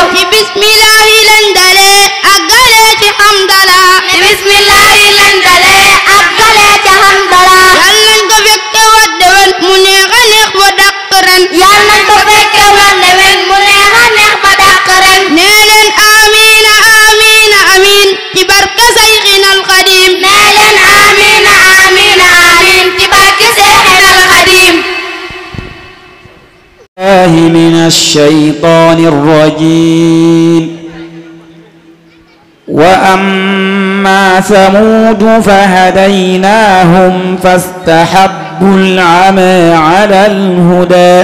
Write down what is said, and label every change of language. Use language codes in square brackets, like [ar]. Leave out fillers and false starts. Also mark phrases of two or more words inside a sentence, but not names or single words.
[wo] ci bismillaahi leen dalee ak galee ci hamdala ci bismillaahi leen dalee ak galee ci hamdala yal nañ ko fekke wat déwén mu neex a neex ba dàq ren yal nañ ko fekke wat déwén mu neex a neex ba dàq ren nee leen [ar] آمين آمين آمين [wo] ci barke Sayxinal Xadiim nee leen [ar] آمين آمين آمين [wo] ci barke Sayxinal Xadiim [ar] من الشيطان الرجيم وأما ثمود فهديناهم فاستحبوا العمى على الهدى